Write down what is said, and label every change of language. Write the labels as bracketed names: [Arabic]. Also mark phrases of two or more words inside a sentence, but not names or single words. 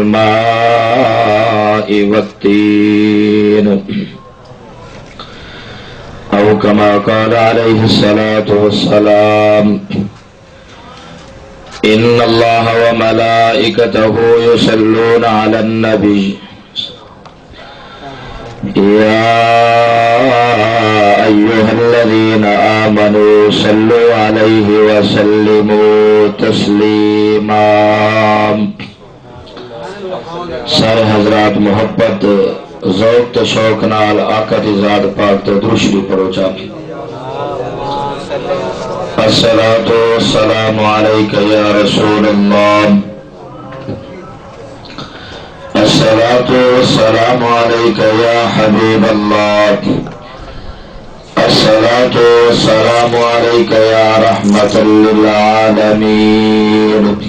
[Arabic] الماء والطين أو كما قال عليه الصلاة والسلام إن الله وملائكته يصلون على النبي يا أيها الذين آمنوا صلوا عليه وسلموا تسليما۔ [Punjabi] سارے حضرات محبت ذوق تے شوق نال آقا دی ذات پاک تے درود شریف پڑھو چاہیے۔ [Arabic] الصلاۃ والسلام علیک یا رسول اللہ، الصلاۃ والسلام علیک یا حبیب اللہ، الصلاۃ والسلام علیک یا رحمۃ للعالمین۔